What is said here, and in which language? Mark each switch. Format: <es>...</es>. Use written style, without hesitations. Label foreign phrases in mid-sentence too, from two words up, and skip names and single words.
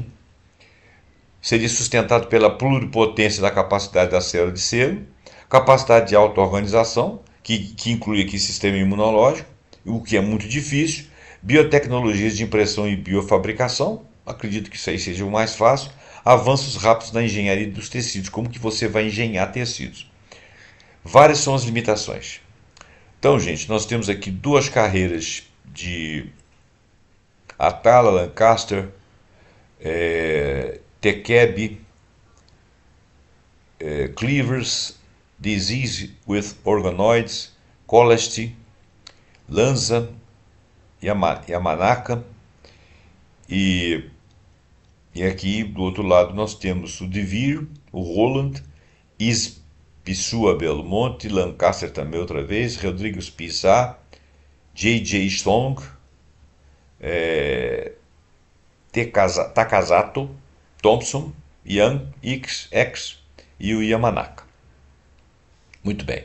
<pt>Seria sustentado pela pluripotência da capacidade da célula de selo, capacidade de auto-organização, que inclui aqui sistema imunológico, o que é muito difícil, biotecnologias de impressão e biofabricação, acredito que isso aí seja o mais fácil, avanços rápidos na engenharia dos tecidos, como que você vai engenhar tecidos. Várias são as limitações. Então, gente, nós temos aqui duas carreiras de Atala, Lancaster, Tekeb, Cleavers, Disease with Organoids, Colesti, Lanza, Yamanaka, e aqui do outro lado nós temos o Devere, o Roland, Ipsissua Belmonte, Lancaster também outra vez, Rodrigues Pissá, J.J. Strong, Takazato, Thompson, Young, X e o Yamanaka. Muito bem.</pt>